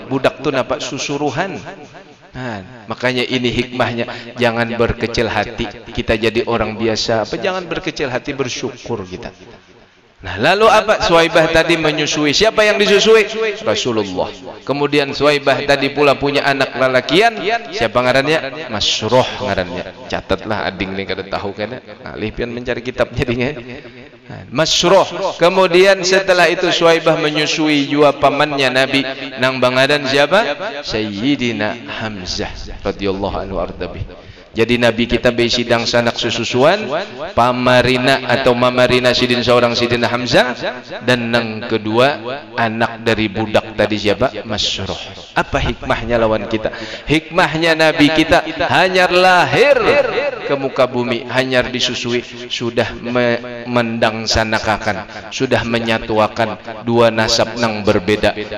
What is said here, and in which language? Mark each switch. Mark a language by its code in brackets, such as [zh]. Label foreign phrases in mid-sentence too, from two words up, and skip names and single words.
[bjn] Budak itu nampak susuruhan. Makanya ini hikmahnya, jangan berkecil hati. Kita jadi orang biasa, apa jangan berkecil hati, bersyukur kita. Nah, lalu apa? Suwaibah tadi menyusui. Siapa yang disusui? Rasulullah. Kemudian Suwaibah tadi pula punya anak lalakian. Siapa ngarannya? Masruh ngarannya. Catatlah ading ni kada tahu kana. Alih pian mencari kitab jadinya. Masruh. Kemudian setelah itu Suwaibah menyusui jua pamannya Nabi nang bangadan siapa? Sayyidina Hamzah [ar] رضي الله عنه [bjn] ardabi. Jadi Nabi kita besidang sanak sususuan, pamarina atau mamarina sidin seorang Sidina Hamzah, dan yang kedua anak dari budak tadi siapa? Masruh. Apa hikmahnya lawan kita? Hikmahnya Nabi kita hanyar lahir ke muka bumi, hanyar disusui, sudah mendangsanakan, sudah menyatuakan 2 nasab nang berbeda.